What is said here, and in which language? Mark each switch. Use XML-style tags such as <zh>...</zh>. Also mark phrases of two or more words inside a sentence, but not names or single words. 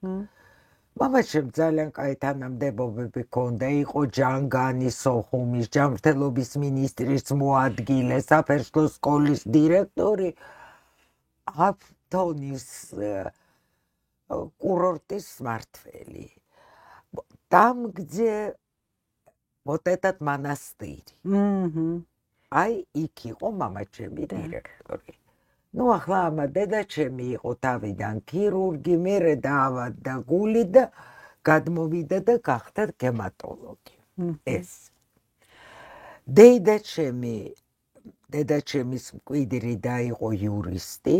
<ka>მამა ჩემ ძალიან კაი თანამდებობები ჰქონდა, იყო ჯანგანი სოხუმის ჯანმრთელობის მინისტრის მოადგილე, საფერშლო სკოლის დირექტორი, აფთონის კურორტის მმართველი.</ka> <ru>Там, где вот этот монастырь.</ru> <ka>Აი, იქ იყო მამა ჩემი დირექტორი. Ну, ახლა ამა დედა ჩემი იყო თავიდან ქირურგი, მერე დაავადდა გული და გადმოვიდა და გახდა გემატოლოგი. ეს. დედა ჩემის მკვიდრი და იყო იურისტი.</ka>